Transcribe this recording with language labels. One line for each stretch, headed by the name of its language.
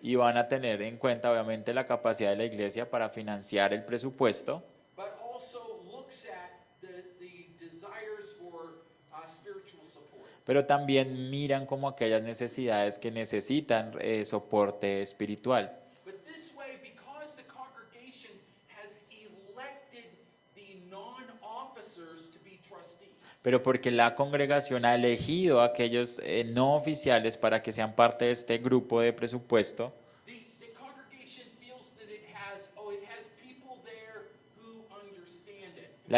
Spanish: y van a tener en cuenta, obviamente, la capacidad de la iglesia para financiar el presupuesto,
English: but also looks at the desires for spiritual support.
Spanish: pero también miran como aquellas necesidades que necesitan soporte espiritual.
English: But this way, because the congregation has elected the non-officers to be trustees,
Spanish: Pero porque la congregación ha elegido a aquellos no oficiales para que sean parte de este grupo de presupuesto,
English: the congregation feels that it has people there who understand it.